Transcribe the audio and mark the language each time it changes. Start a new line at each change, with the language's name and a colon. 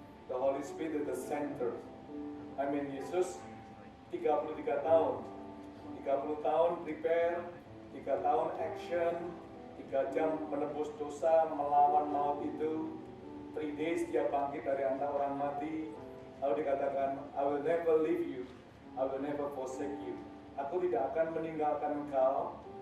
English: The Holy Spirit is the center. I mean
Indonesian: Yesus 33 tahun. 30 tahun prepare, 3 tahun action, 3 jam menebus dosa, melawan maut itu.
English: 3 days
Indonesian: dia bangkit dari antara orang mati. Lalu dikatakan,
English: I will never leave you, I will never forsake you.
Indonesian: Aku tidak akan meninggalkan engkau.